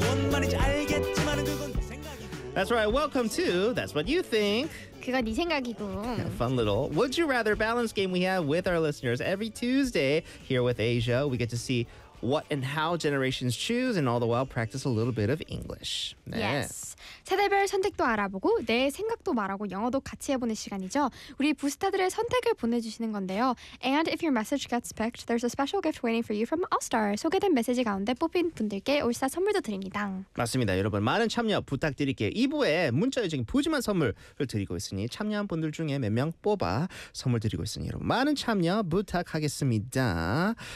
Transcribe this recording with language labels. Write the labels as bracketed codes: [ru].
[ko] 뭔 말인지 알겠지만은 그건 네 생각이고. [en] That's right. Welcome to That's What You Think. [ko] 그건 네 생각이고. [en] A fun little Would You Rather balance game we have with our listeners every Tuesday here with Asia. We get to see what and how generations choose and all the while practice a little bit of English. [ko] 네. [en] Yes. [ko] 세대별 선택도 알아보고 내 생각도 말하고 영어도 같이 해보는 시간이죠. 우리 부스타들의 선택을 보내주시는 건데요. [en] And if your message gets picked, there's a special gift waiting for you from All Star. [ko] 소개된 메시지 가운데 뽑힌 분들께 올스타 선물도 드립니다. 맞습니다. 여러분 많은 참여 부탁드릴게요. 2부에 문자에 지금 푸짐한 선물을 드리고 있으니 참여한 분들 중에 몇 명 뽑아 선물 드리고 있으니 여러분 많은 참여 부탁하겠습니다.